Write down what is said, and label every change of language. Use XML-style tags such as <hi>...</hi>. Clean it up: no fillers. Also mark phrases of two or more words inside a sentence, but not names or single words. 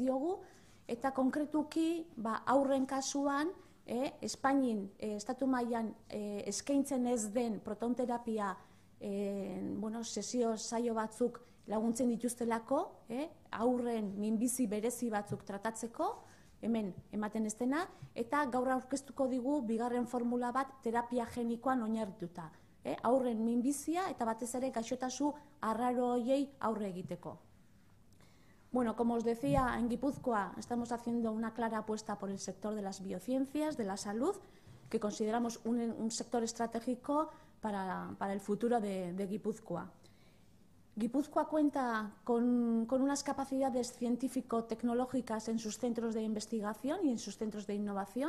<eu>diogu, eta konkretuki aurren kasuan, Espainin estatu mailan eskaintzen ez den protonterapia sesio saio batzuk laguntzen dituztelako, aurren minbizi berezi batzuk tratatzeko, hemen ematen ez dena, eta gaur aurkeztuko digu bigarren formula bat terapia genikoan oinarrituta. Aurren minbizia eta batez ere gaixotasun arraro horiei aurre egiteko.</eu> <es>Bueno, como os decía, en Guipúzcoa estamos haciendo una clara apuesta por el sector de las biociencias, de la salud, que consideramos un sector estratégico para el futuro de Guipúzcoa. Guipúzcoa cuenta con unas capacidades científico-tecnológicas en sus centros de investigación y en sus centros de innovación.</es>